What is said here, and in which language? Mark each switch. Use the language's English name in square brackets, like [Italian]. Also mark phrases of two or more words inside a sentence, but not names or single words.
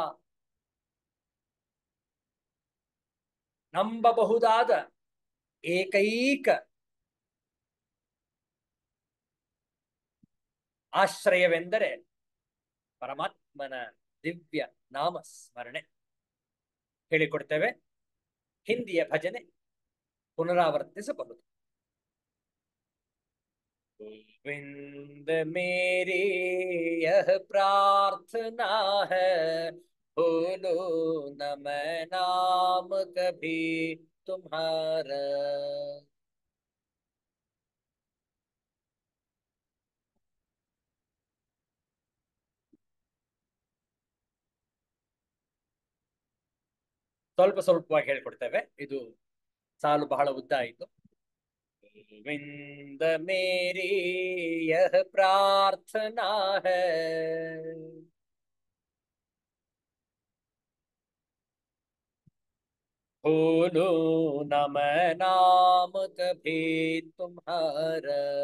[Kannada] ನಂಬಬಹುದಾದ ಏಕೈಕ ಆಶ್ರಯವೆಂದರೆ ಪರಮಾತ್ಮನ ದಿವ್ಯ ನಾಮಸ್ಮರಣೆ. ಹೇಳಿಕೊಡ್ತೇವೆ. ಹಿಂದಿಯ ಭಜನೆ ಪುನರಾವರ್ತಿಸಬಹುದು. [Hindi] गोविंद मेरी यह प्रार्थना है, भूलो न मैं नाम कभी तुम्हारा. [Kannada] ಸ್ವಲ್ಪ ಸ್ವಲ್ಪವಾಗಿ ಹೇಳ್ಕೊಡ್ತೇವೆ. ಇದು ಸಾಲು ಬಹಳ ಉದ್ದ ಆಯಿತು. [Hindi] गोविंद मेरी यह प्रार्थना है, भूलो न मैं नाम कभी तुम्हारा.